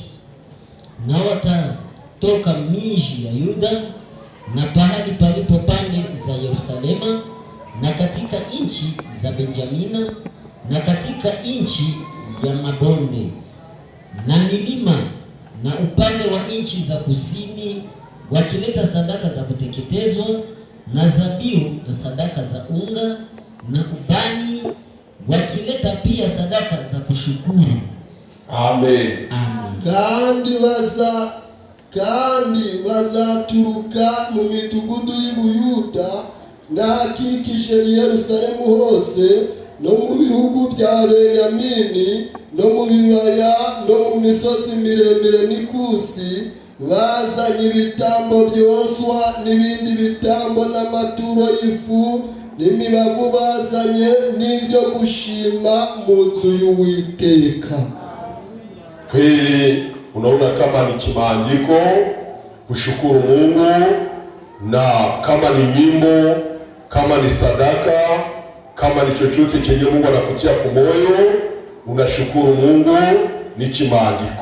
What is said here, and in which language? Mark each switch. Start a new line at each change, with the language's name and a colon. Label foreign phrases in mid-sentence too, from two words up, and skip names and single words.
Swahili: Na watatoka miji ya Yuda na pahali palipo pande za Yerusalema na katika nchi za Benjamina na katika nchi ya mabonde na milima na upande wa nchi za kusini, wakileta sadaka za kuteketezwa na zabihu na sadaka za unga na ubani, wakileta pia sadaka za kushukuru. Amen. Amen.
Rundi: Kandi bazaturuka mu mitugudu y'Ubuyuda n'ahakikije Yerusalemu hose no mu bihugu bya Benyamini no mu bibaya no mu misozi miremire n'ikusi, bazanye ibitambo byoswa n'ibindi bitambo n'amaturo y'ifu n'imibavu, bazanye n'ibyo gushima mu nzu y'Uwiteka.
Swahili: Kweli unaona kama ni kimaandiko kushukuru Mungu, na kama ni nyimbo, kama ni sadaka, kama ni chochote chenye Mungu anakutia kwa moyo, unashukuru Mungu, ni kimaandiko.